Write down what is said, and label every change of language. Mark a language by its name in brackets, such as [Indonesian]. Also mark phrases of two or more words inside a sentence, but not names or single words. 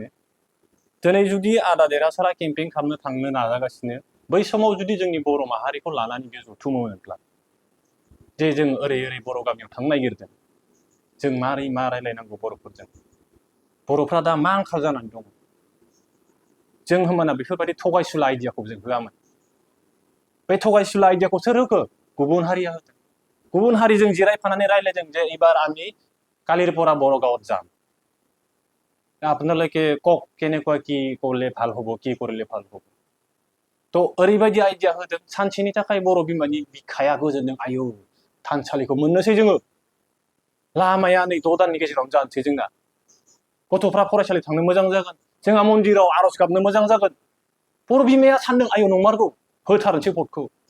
[Bodo] दिनै जुदि आदा देरहासारा केम्पेइन खालामनो थांनो नाजागासिनो, बै समाव जुदि जोंनि बर' माहारिखौ लानानै बियो जथुमोमोनब्ला, जे जों ओरै ओरै बर' गामियाव थांनो नागिरदों, जों मारै मा रायलायनांगौ बर'फोरजों, बर'फ्रा दा मा आंखाल जानानै दङ, जों होमबाना बेफोरबायदि थगायसुला आइडियाखौ जों होआमोन। बे थगायसुला आइडियाखौ सोर होखो? गुबुन हारिया होदों। गुबुन हारिजों जिरायफानानै रायलायदों जे एबार [Assamese] আমি কালির পৰা বড় গাঁৱত যাম, আপোনালোকে কওক কেনেকুৱা কি কৰিলে ভাল হ'ব, কি কৰিলে ভাল হ'ব। [Bodo] थ' ओरैबायदि आइडिया होदों, सानसेनि थाखाय बर' बिमानि बिखाया गोजोनदों। आयौ, थानसालिखौ मोननोसै जोङो, लामाया नै 6 दाननि गेजेरावनो जानोसै जोंना, गथ'फ्रा फरायसालि थांनो मोजां जागोन, जोंहा मन्दिराव आर'ज गाबनो मोजां जागोन। बर' बिमाया सानदों, आयौ नंमारगौ, होथारनोसै भटखौ।